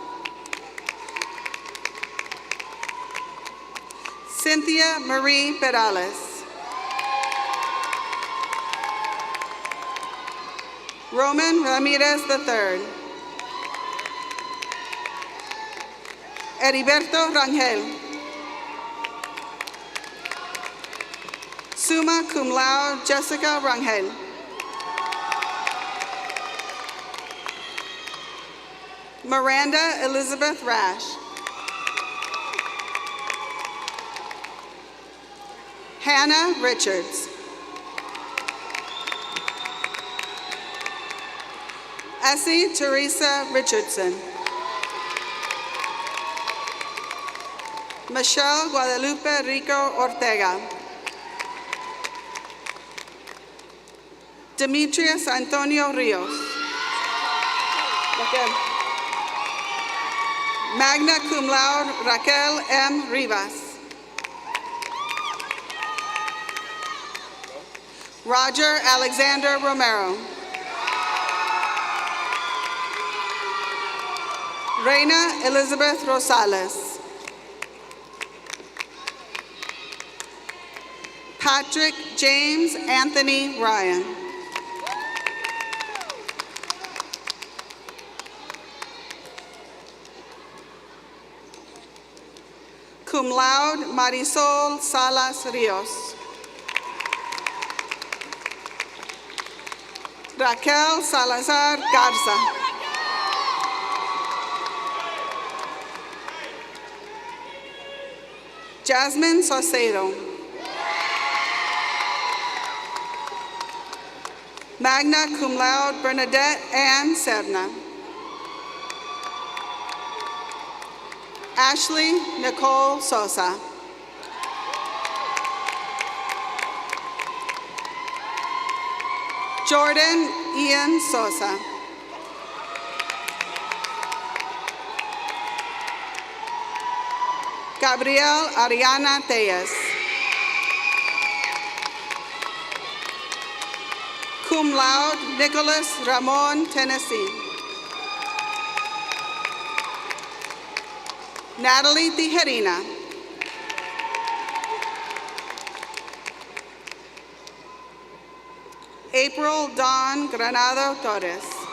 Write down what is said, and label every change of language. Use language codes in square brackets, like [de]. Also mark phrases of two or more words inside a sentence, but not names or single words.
[en] Cynthia Marie Perales. Roman Ramirez III. Heriberto Rangel. [la] Summa cum laude, [en] Jessica Rangel. Miranda Elizabeth Rash. Hannah Richards. Essie Teresa Richardson. Michelle Guadalupe Rico Ortega. Demetrius Antonio Rios. Raquel. [la] Magna cum laude, [en] Raquel M. Rivas. Roger Alexander Romero. Reina Elizabeth Rosales. Patrick James Anthony Ryan. [la] Cum laude, [en] Marisol Salas Rios. Raquel Salazar Garza. Jasmine Saucedo. [la] Magna cum laude, [en] Bernadette Ann Serna. Ashley Nicole Sosa. Jordan Ian Sosa. Gabriel Ariana Tellez. [la] Cum laude, [en] Nicholas Ramon Tennessee. Natalie Tijerina. April Dawn Granado Torres.